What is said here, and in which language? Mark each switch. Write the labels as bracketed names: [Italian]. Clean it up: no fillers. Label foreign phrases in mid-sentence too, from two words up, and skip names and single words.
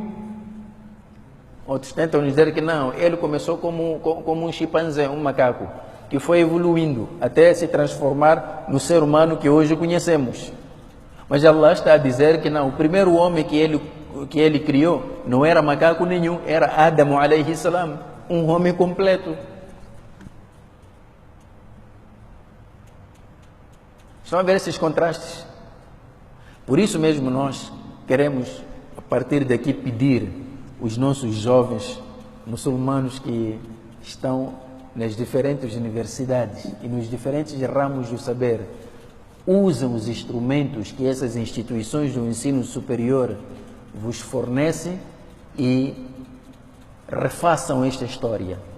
[Portuguese] Outros tentam dizer que não, ele começou como um chimpanzé, um macaco, que foi evoluindo até se transformar no ser humano que hoje conhecemos. Mas Allah está a dizer que não, o primeiro homem que ele criou não era macaco nenhum, era Adam [Arabic] alayhi salam, [Portuguese] um homem completo. Estão a ver esses contrastes? Por isso mesmo nós queremos, a partir daqui, pedir os nossos jovens muçulmanos que estão nas diferentes universidades e nos diferentes ramos do saber, usam os instrumentos que essas instituições do ensino superior vos fornecem e refaçam esta história.